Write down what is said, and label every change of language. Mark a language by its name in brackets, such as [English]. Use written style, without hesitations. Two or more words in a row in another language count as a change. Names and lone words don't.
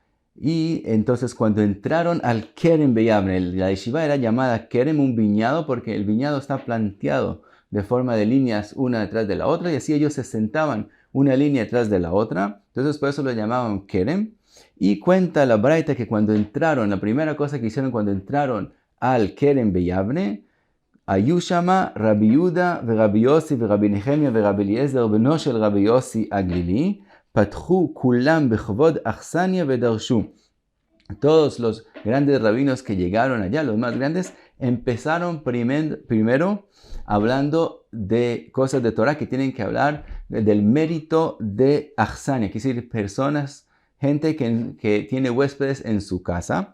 [Spanish] Y entonces cuando entraron al Kerem Beyavne, la yeshiva era llamada Kerem, un viñedo, porque el viñedo está planteado de forma de líneas una detrás de la otra, y así ellos se sentaban una línea detrás de la otra. Entonces por eso lo llamaban Kerem. Y cuenta la Braita que cuando entraron, la primera cosa que hicieron cuando entraron al Kerem Beyavne, [Hebrew] איושמה רבי יהודה ורבי יוסי ורבי נחמיה ורבי אליעזר בנו של רבי יוסי הגלילי, פתחו כולם בכבוד אכסניא ודרשו. [Spanish] Todos los grandes rabinos que llegaron allá, los más grandes, empezaron primero hablando de cosas de Torah que tienen que hablar del mérito de achsania, que es decir, personas, gente que tiene huéspedes en su casa.